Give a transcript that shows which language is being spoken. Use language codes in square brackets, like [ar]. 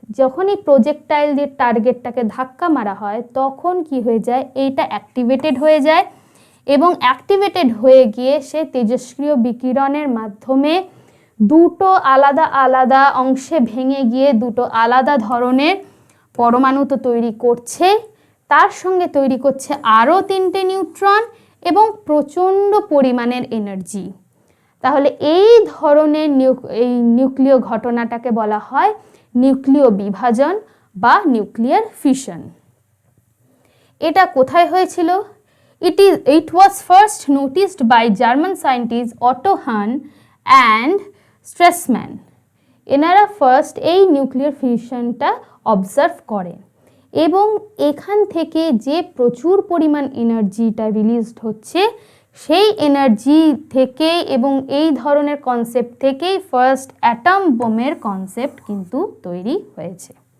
[bn] যখনই প্রজেক্টাইল দিয়ে টার্গেটটাকে ধাক্কা মারা হয় তখন কি হয়ে যায়, এইটা অ্যাক্টিভেটেড হয়ে যায় এবং অ্যাক্টিভেটেড হয়ে গিয়ে সে তেজস্ক্রিয় বিকিরণের মাধ্যমে দুটো আলাদা আলাদা অংশে ভেঙে গিয়ে দুটো আলাদা ধরনের পরমাণু তো তৈরি করছে, তার সঙ্গে তৈরি করছে আরও 3টে নিউট্রন এবং প্রচণ্ড পরিমাণের এনার্জি। তাহলে এই ধরনের নিউক্লিয় ঘটনাটাকে বলা হয় নিউক্লিয় বিভাজন বা নিউক্লিয়ার ফিশন। এটা কোথায় হয়েছিল? [en] It was first noticed by German scientists Otto Hahn and Stresemann. [bn] এনারা ফার্স্ট এই নিউক্লিয়ার ফিশনটা অবজার্ভ করেন এবং এখান থেকে যে প্রচুর পরিমাণ এনার্জিটা রিলিজড হচ্ছে সেই এনার্জি থেকে এবং এই ধরনের কনসেপ্ট থেকেই ফার্স্ট অ্যাটম বোমের কনসেপ্ট কিন্তু তৈরি হয়েছে।